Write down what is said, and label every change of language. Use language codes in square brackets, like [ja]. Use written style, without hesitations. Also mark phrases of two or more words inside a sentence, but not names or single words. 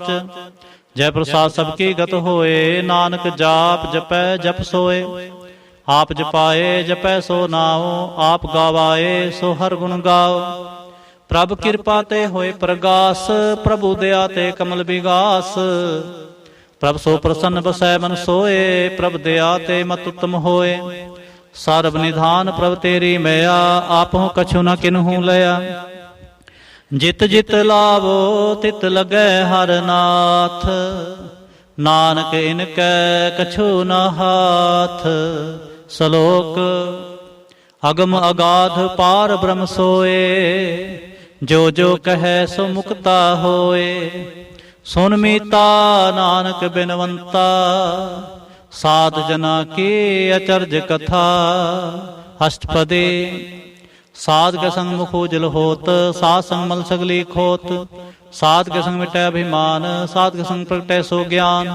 [pa] ਜੈ ਪ੍ਰਸਾਦ ਸਭਕੀ ਗਤ ਹੋਏ, ਨਾਨਕ ਜਾਪ ਜਪੈ ਜਪ ਸੋਏ। ਆਪ ਜਪਾਏ ਜਪੈ ਸੋ ਨਾਓ, ਆਪ ਗਾਵਾਏ ਸੋ ਹਰ ਗੁਣ ਗਾਓ। ਪ੍ਰਭ ਕਿਰਪਾ ਤੇ ਹੋਏ ਪ੍ਰਗਾਸ, ਪ੍ਰਭੁ ਦਇਆ ਤੇ ਕਮਲ ਵਿਗਾਸ। ਪ੍ਰਭ ਸੋ ਪ੍ਰਸੰਨ ਬਸੈ ਮਨ ਸੋਏ, ਪ੍ਰਭ ਦਇਆ ਤੇ ਮਤ ਉਤਮ ਹੋਏ। ਸਰਬ ਨਿਧਾਨ ਪ੍ਰਭ ਤੇਰੀ ਮਇਆ, ਆਪਹੁ ਕਛੁ ਨ ਕਿਨਹੂ ਲਇਆ। ਜਿਤ ਜਿਤ ਲਾਵੋ ਤਿਤ ਲਗੈ ਹਰ ਨਾਥ, ਨਾਨਕ ਇਨਕੈ ਕਛੁ ਨ ਹਾਥ। ਸਲੋਕ ਅਗਮ ਅਗਾਧ ਪਾਰ ਬ੍ਰਹਮ ਸੋਏ, ਜੋ ਜੋ ਕਹੇ ਸੋ ਮੁਕਤਾ ਹੋਏ। ਸੁਨ ਮੀਤਾ ਨਾਨਕ ਬਿਨਵੰਤਾ, ਸਾਧ ਜਨਾ ਕੀ ਅਚਰਜ ਕਥਾ। ਅਸ਼ਟਪਦੀ ਸਾਧ ਕੇ ਸੰਗ ਮੁਖ ਉਜਲ ਹੋਤ, ਸਾਧ ਸੰਗ ਮਲ ਸਗਲੀ ਖੋਤ। ਸਾਧ ਕੇ ਸੰਗ ਮਿਟੈ ਅਭਿਮਾਨ, ਸਾਧ ਕੇ ਸੰਗ ਪ੍ਰਗਟੈ ਸੋ ਗਿਆਨ।